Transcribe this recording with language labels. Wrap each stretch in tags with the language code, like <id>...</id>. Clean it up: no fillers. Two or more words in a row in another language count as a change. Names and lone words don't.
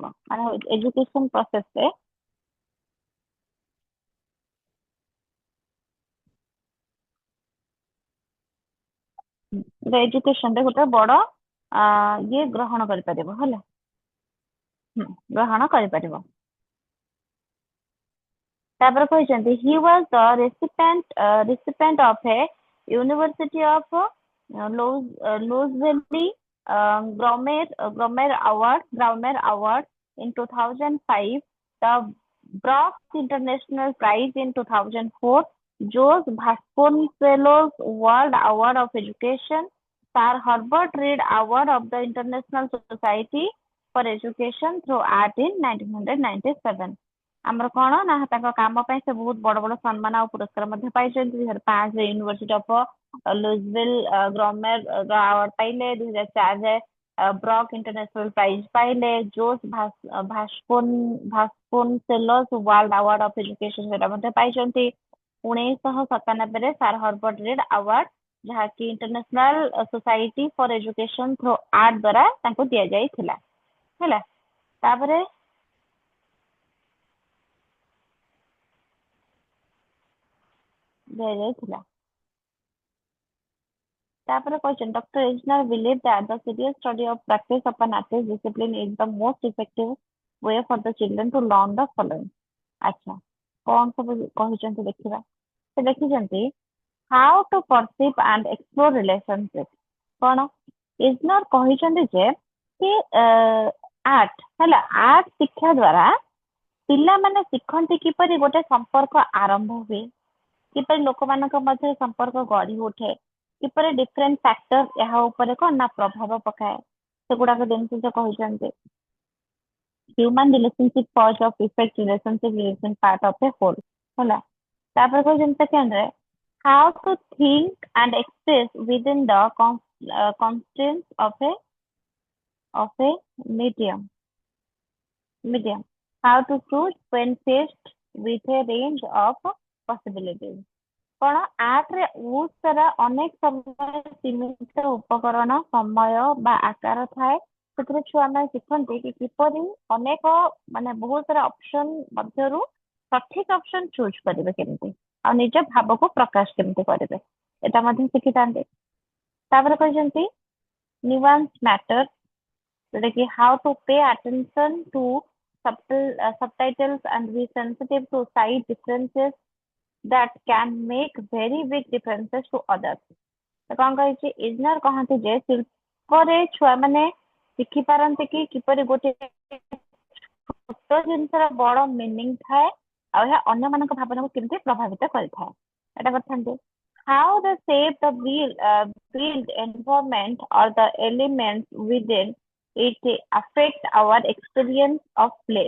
<or>ମାନେ</or> <en>education processରେ</en> <or>ଏଜୁକେସନ ରେ ଗୋଟେ ବଡ ଇଏ ଗ୍ରହଣ କରିପାରିବ ହେଲା। ଗ୍ରହଣ କରିପାରିବ। ତାପରେ କହିଛନ୍ତି</or> <en>he was the recipient of a University of Louisville Graumer Award in 2005, the Brooks International Prize in 2004, George Vasconcelos World Award of Education, Sir Herbert Reed Award of the International Society for Education through Art in 1997।</en> <or>ଆମର କଣ ନା ତାଙ୍କ କାମ ପାଇଁ ସେ ବହୁତ ବଡ ବଡ ସମ୍ମାନ ଆଉ ପୁରସ୍କାର ମଧ୍ୟ ପାଇଛନ୍ତି। 2005 ୟୁନିଭର୍ସିଟି ଅଫ ଲୁଇସଭିଲ ଗ୍ରମେର ଆୱାର୍ଡ ପାଇଲେ। 2004 ବ୍ରକ୍ ଇଣ୍ଟରନ୍ୟାସନାଲ ପ୍ରାଇଜ ପାଇଲେ। ଜୋସ୍ ଭାସ୍କୋନସେଲୋସ୍ ୱାର୍ଲଡ ଆୱାର୍ଡ ଅଫ ଏଜୁକେସନ ସେଟା ମଧ୍ୟ ପାଇଛନ୍ତି। 1997 ସାର୍ ହର୍ବର୍ଟ ରିଡ୍ ଆୱାର୍ଡ ଯାହାକି ଇଣ୍ଟରନ୍ୟାସନାଲ ସୋସାଇଟି ଫର ଏଜୁକେସନ ଥ୍ରୋ ଆର୍ଟ ଦ୍ଵାରା ତାଙ୍କୁ ଦିଆଯାଇଥିଲା ହେଲା। ତାପରେ ଦିଆଯାଇଥିଲା। ତାପରେ କହିଛନ୍ତି Dr.</or> <en>Isner believed that the serious study of practice of an artist discipline is the most effective way for the children to learn the following।</en> <or>ଆଚ୍ଛା କଣ ସବୁ କହିଛନ୍ତି ଦେଖିବା। ସେ ଲେଖିଛନ୍ତି</or> <en>how to perceive and explore relationship।</en> <or>କଣ ଇଜନର କହିଛନ୍ତି ଯେ କି ଆର୍ଟ ହେଲା ଆର୍ଟ ଶିକ୍ଷା ଦ୍ଵାରା ପିଲାମାନେ ଶିଖନ୍ତି କିପରି ଗୋଟେ ସମ୍ପର୍କ ଆରମ୍ଭ ହୁଏ, କିପରି ଲୋକମାନଙ୍କ ମଧ୍ୟରେ ସମ୍ପର୍କ ଗଢି ଉଠେ, କିପରି</or> <en>different factor</en> <or>ଏହା ଉପରେ କଣ ନା ପ୍ରଭାବ ପକାଏ, ସେଗୁଡାକ ଜିନିଷ ସେ କହିଛନ୍ତି।</or> <en>human relationship cause of effect relationship relation part of a whole ହେଲା।</en> <or>ତାପରେ କହିଛନ୍ତି</or> <en>secondରେ how to think and express within the constraints of a medium how to choose when faced with a range of possibilities।</en> <or>କଣ ଆର୍ଟରେ ବହୁତ ସାରା ଅନେକ ସମୟ ସୀମିତ ଉପକରଣ ସମୟ ବା ଆକାର ଥାଏ। ସେଥିରେ ଛୁଆମାନେ ଶିଖନ୍ତି କି କିପରି ଅନେକ ମାନେ ବହୁତ ସାରା ଅପସନ ମଧ୍ୟରୁ ସଠିକ</or> <en>option choose</en> <or>କରିବେ କେମିତି ଆଉ ନିଜ ଭାବକୁ ପ୍ରକାଶ କେମିତି କରିବେ ଏଟା ମଧ୍ୟ ଶିଖିଥାନ୍ତି। ତାପରେ କହିଛନ୍ତି</or> <en>nuance matter</en> <or>ଯୋଉଟା କି</or> <en>how to pay attention to subtitles and be sensitive to side differences that can make very big differences to others।</en> <or>ତ କଣ କହିଛି ଇଜନର କହନ୍ତି ଯେ ଶିଳ୍ପରେ ଛୁଆ ମାନେ ଶିଖିପାରନ୍ତି କି କିପରି ଗୋଟେ ଛୋଟ ଜିନିଷର ବଡ ମିନିଂ ଥାଏ ଆଉ ଏହା ଅନ୍ୟମାନଙ୍କ ଭାବନାକୁ କେମିତି ପ୍ରଭାବିତ କରିଥାଏ ଏଟା କରିଥାନ୍ତି।</or> <en>How the shape the build environment or the elements within it affect our experience of place।</en>